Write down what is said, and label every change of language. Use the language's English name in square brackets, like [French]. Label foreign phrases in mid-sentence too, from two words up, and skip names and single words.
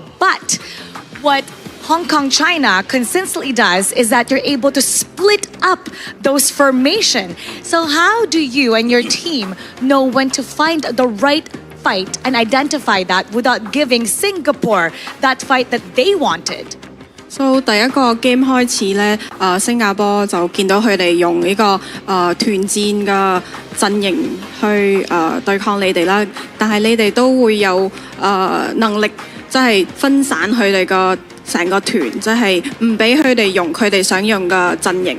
[English] But what Hong Kong, China consistently does is that you're able to split up those formation. So how do you and your team know when to find the right fight and identify that without giving Singapore that fight that they wanted? [Cantonese] So 第一個 game 開始咧，新加坡就見到佢哋用呢個團戰嘅陣型去對抗你哋啦，但係你哋都會有能力即係分散佢哋個成個團，即係唔俾佢哋用佢哋想用嘅陣型。